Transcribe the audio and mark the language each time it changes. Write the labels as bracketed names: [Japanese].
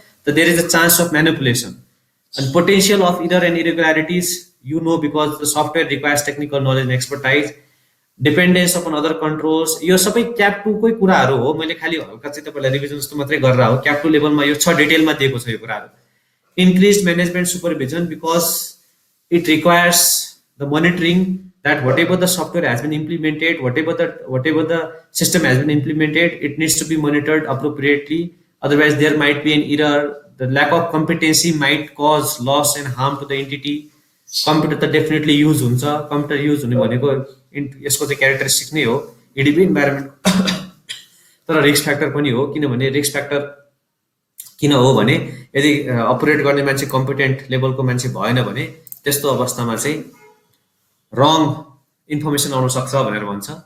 [English] त there is a chance of manipulation and potential of error and इरेगुलारिटिज you know because the software requires technical knowledge and expertise, dependence upon other controls. [Nepali] यो सबै cap 2 कै कुराहरू हो, मैले खालि हल्का चाहिँ तपाईँलाई रिभिजन जस्तो मात्रै गरेर हो। क्याप 2 लेभलमा यो छ, डिटेलमा दिएको छ यो कुराहरू। [English] Increase management supervision because it requires the monitoring that whatever the software has been implemented, whatever the system has been implemented, it needs to be monitored appropriately. Otherwise, there might be an error. The lack of competency might cause loss and harm to the entity. [Nepali] Computer त definitely use हुन्छ, computer use हुने भनेको यसको चाहिँ characteristic नै हो इडिपी environment. तर risk factor पनि हो, किनभने रिस्क फ्याक्टर किन हो भने यदि अपरेट गर्ने मान्छे कम्पिटेन्ट लेभलको मान्छे भएन भने त्यस्तो अवस्थामा चाहिँ रङ इन्फर्मेसन आउन सक्छ भनेर भन्छ।